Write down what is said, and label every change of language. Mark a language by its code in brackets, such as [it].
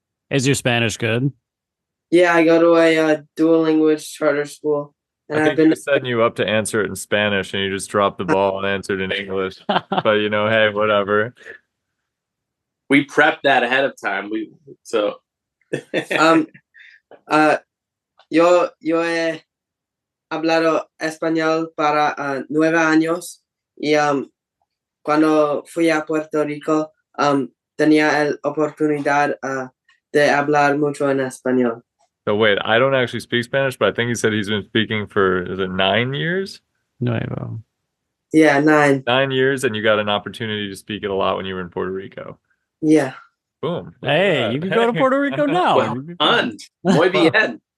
[en] Is your Spanish good? Yeah, I go to a dual language charter school, and I I've think he been. was setting you up to answer it in Spanish and you just dropped the ball and answered in English. But hey, whatever. We prepped that ahead of time. [es] um, yo he hablado español para 9 años y cuando fui a Puerto Rico tenía la oportunidad de hablar mucho en español. [en] So wait, I don't actually speak Spanish, but I think he said he's been speaking for, is it 9 years? No. Yeah, 9. 9 years, and you got an opportunity to speak it a lot when you were in Puerto Rico. Yeah. Boom. Hey, you can go to Puerto Rico now. Well done. [es] Muy bien.